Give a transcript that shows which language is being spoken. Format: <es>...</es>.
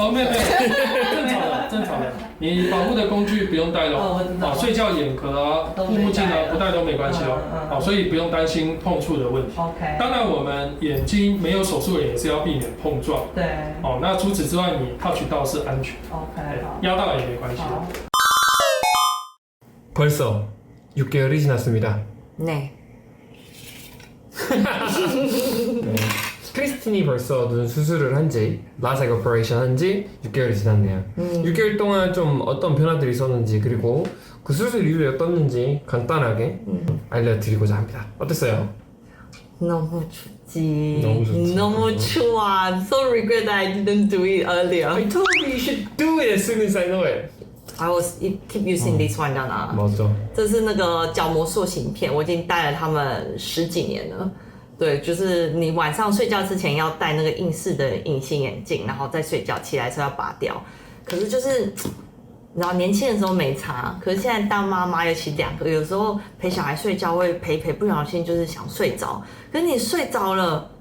<zh>没有，正常的，你保护的工具不用带咯。睡觉眼壳护目镜不带都没关系哦。所以不用担心碰触的问题。当然我们眼睛没有手术的人也是要避免碰撞。对。那除此之外，你 touch 到是安全。压到也没关系。</zh> <ko>벌써 6개월이 지났습니다. 네. 네. 크리스틴이 벌써 눈 수술을 한지 라섹 오퍼레이션 한지 6개월이 지났네요. 6개월 동안 좀 어떤 변화들이 있었는지 그리고 그 수술 이후에 어떻는지 간단하게 알려드리고자 합니다. 어땠어요? 너무 좋지. 너무 좋아.</ko> <en>I'm so regret that I didn't do it earlier. I told you you should do it as soon as I know it. I was keep using this one，</en> <ko>맞아。</ko> <zh>这是那个角膜塑形片，我已经戴了它们10几年了。对，就是你晚上睡觉之前要戴那个硬式的隐形眼镜，然后再睡觉，起来时候要拔掉。可是就是，然后年轻的时候没差，可是现在当妈妈，尤其2个，有时候陪小孩睡觉会陪，不小心就是想睡着，可是你睡着了。</zh>